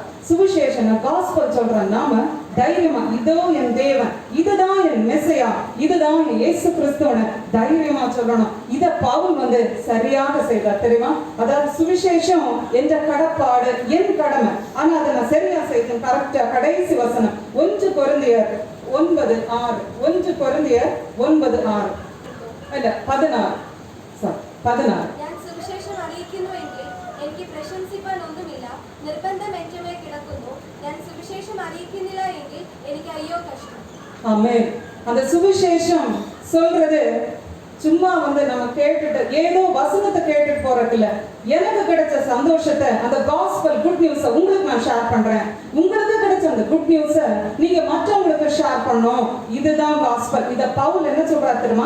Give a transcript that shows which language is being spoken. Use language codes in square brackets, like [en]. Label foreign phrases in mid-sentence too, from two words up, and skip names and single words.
[ta] சுவிசேஷன் காஸ்பல் சொல்ற நாம தைரியமா, இதோ என் தேவன், இதுதான் என் மெஸ்ஸியா, இதுதான் இயேசு கிறிஸ்துவனை தைரியமா சொல்லணும். இத பவுல் வந்து சரியாக செய்தார் தெரியுமா? அதாவது சுவிசேஷம் என்ற கடப்பாடு என் கடமை, ஆனா அதை நான் சரியா செய்தேன். கரெக்டா கடைசி வசனம் 1 கொரிந்தியர் 9:6, 1 கொரிந்தியர் 9:6 അല്ല 16. [ml] ഞാൻ സുവിശേഷം അറിയിക്കുന്നുവെങ്കിൽ എനിക്ക് പ്രശംസിപ്പാൻ ഒന്നുമില്ല, നിർബന്ധം എന്റെ മേൽ കിടക്കുന്നു. ഞാൻ സുവിശേഷം അറിയിക്കുന്നില്ല എങ്കിൽ എനിക്ക് അയ്യോ കഷ്ടം. ആമേൻ. [ta] அந்த சுவிசேஷம் சொல்றது சும்மா வந்து நம்ம கேட்டுட்டு ஏதோ வசனத்தை கேட்டுட்டு போறதுல எனக்கு கிடைச்ச சந்தோஷத்தை, அந்த [en] gospel good news [ta] உங்களுக்கு நான் ஷேர் பண்றேன். உங்களுக்கு கிடைச்ச அந்த [en] good news [ta] நீங்க மற்றவங்களுக்கு ஷேர் பண்ணணும். இதுதான் காஸ்பல். இத பவுல் என்ன சொல்றாரு தெரியுமா?